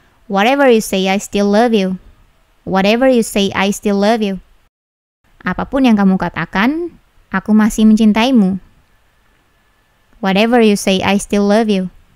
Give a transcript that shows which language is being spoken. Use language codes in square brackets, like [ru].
[en] Whatever you say, I still love you. Whatever you say, I still love you. [id] Apapun yang kamu katakan, aku masih mencintaimu. [en] Whatever you say, I still love you.